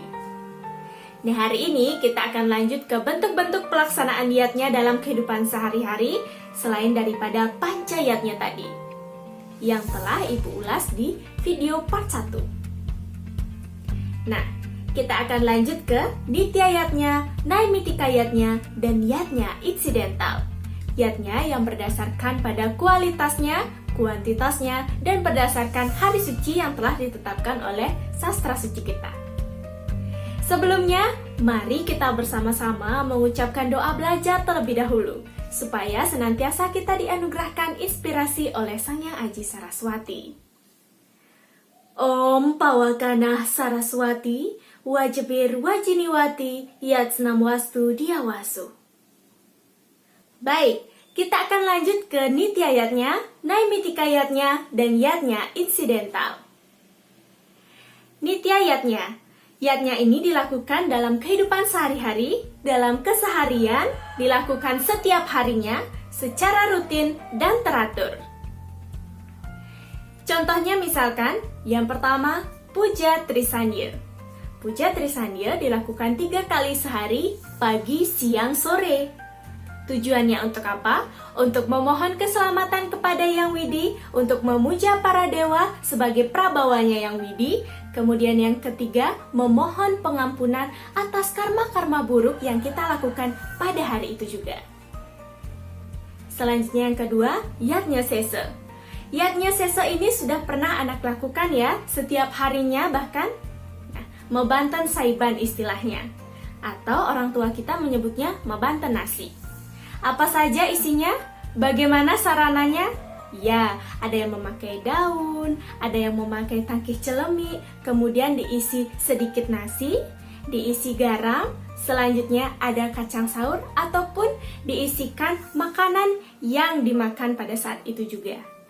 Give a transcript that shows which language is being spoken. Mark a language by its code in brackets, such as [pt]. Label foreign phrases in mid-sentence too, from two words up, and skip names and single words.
[id] Nah, hari ini kita akan lanjut ke bentuk-bentuk pelaksanaan yatnya dalam kehidupan sehari-hari selain daripada pancayatnya tadi yang telah Ibu ulas di video part 1. Nah, kita akan lanjut ke Nitya yatnya, Naimitika yatnya, dan yatnya insidental. Yatnya yang berdasarkan pada kualitasnya, kuantitasnya, dan berdasarkan hari suci yang telah ditetapkan oleh sastra suci kita. Sebelumnya, mari kita bersama-sama mengucapkan doa belajar terlebih dahulu, supaya senantiasa kita dianugerahkan inspirasi oleh Sang Hyang Aji Saraswati. [sa] Om Pawakanah Saraswati, Wajibir Wajiniwati, Yatsnam Wastu Diawasu. [id] Baik, kita akan lanjut ke Nitya yatnya, Naimitika yatnya, dan yatnya insidental. Nitya yatnya. Yatnya ini dilakukan dalam kehidupan sehari-hari, dalam keseharian, dilakukan setiap harinya, secara rutin dan teratur. Contohnya misalkan, yang pertama, Puja Trisanya. Puja Trisanya dilakukan 3 kali sehari, pagi, siang, sore. Tujuannya untuk apa? Untuk memohon keselamatan kepada Yang Widi, untuk memuja para dewa sebagai prabawanya Yang Widi. Kemudian yang ketiga, memohon pengampunan atas karma-karma buruk yang kita lakukan pada hari itu juga. Selanjutnya yang kedua, yatnya sesa. Yatnya sesa ini sudah pernah anak lakukan ya, setiap harinya bahkan. Nah, mebanten saiban istilahnya. Atau orang tua kita menyebutnya mebanten nasi. Apa saja isinya? Bagaimana sarananya? Ya, ada yang memakai daun, ada yang memakai tangkih celemi, kemudian diisi sedikit nasi, diisi garam, selanjutnya ada kacang saur, ataupun diisikan makanan yang dimakan pada saat itu juga.